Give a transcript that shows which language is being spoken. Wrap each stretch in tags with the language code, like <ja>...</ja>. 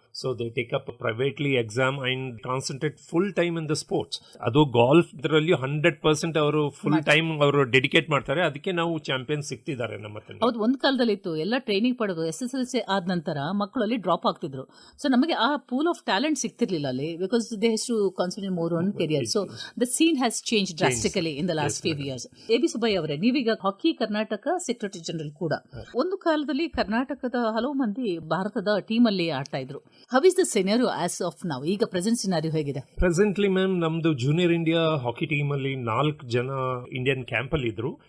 <en>So they take up privately exam and concentrate full time in the sports.</en> <kn>ಅದು golf ಇದರಲ್ಲಿ 100% ಅವರು full time ಅವರು dedicate ಮಾಡ್ತಾರೆ. ಅದಕ್ಕೆ ನಾವು ಚಾಂಪಿಯನ್ ಸಿಗ್ತಿದ್ದಾರೆ ನಮ್ಮ ಹತ್ರ. ಹೌದು, ಒಂದು ಕಾಲದಲ್ಲಿ ಇತ್ತು ಎಲ್ಲ ಟ್ರೈನಿಂಗ್ ಪಡೆದು SSLC ಆದ ನಂತರ ಮಕ್ಕಳಲ್ಲಿ ಡ್ರಾಪ್ ಆಗ್ತಿದ್ರು. ಸೊ ನಮಗೆ ಆ ಪೂಲ್ ಆಫ್ ಟ್ಯಾಲೆಂಟ್ ಸಿಗ್ತಿರ್ಲಿಲ್ಲ ಅಲ್ಲಿ,</kn> <en>Because they have to concentrate more on career. So the scene has changed drastically in the last few years.</en> <kn>AB Subbaiah ಅವರೇ, ನೀವೀಗ ಹಾಕಿ ಕರ್ನಾಟಕ ಸೆಕ್ರೆಟರಿ ಜನರಲ್ ಕೂಡ. ಒಂದು ಕಾಲದಲ್ಲಿ ಕರ್ನಾಟಕದ ಹಲವು ಮಂದಿ ಭಾರತದ ಟೀಮ್ ಅಲ್ಲಿ ಆಡ್ತಾ ಇದ್ರು.</kn> <en>How is the scenario as of now?</en> <kn>ಈಗ ಪ್ರೆಸೆಂಟ್ ಸಿನಾರಿಯೋ ಹೇಗಿದೆ? ಪ್ರೆಸೆಂಟ್ಲಿ ಮ್ಯಾಮ್, ನಮ್ದು ಜೂನಿಯರ್ ಇಂಡಿಯಾ ಹಾಕಿ ಟೀಮ್ ಅಲ್ಲಿ 4 ಜನ ಇಂಡಿಯನ್ ಕ್ಯಾಂಪ್ ಅಲ್ಲಿ ಇದ್ರು.</kn>